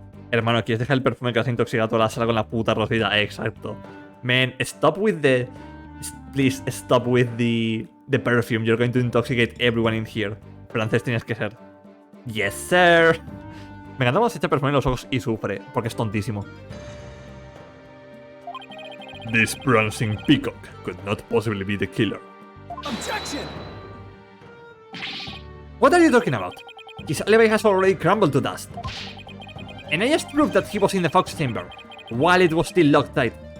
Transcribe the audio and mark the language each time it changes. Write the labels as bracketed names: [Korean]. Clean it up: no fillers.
[Spanish] Hermano, ¿quieres dejar el perfume que has intoxicado toda la sala con la puta rosita? Exacto. [English] Man, stop with the Please stop with the perfume. You're going to intoxicate everyone in here. [Spanish] Francés tienes que ser. [English] Yes, sir. [Spanish] Me encanta cuando se echa perfume en los ojos y sufre, porque es tontísimo. [English] This prancing peacock could not possibly be the killer. Objection! What are you talking about? His alibi has already crumbled to dust. And I just proved that he was in the Fox Chamber, while it was still locked tight.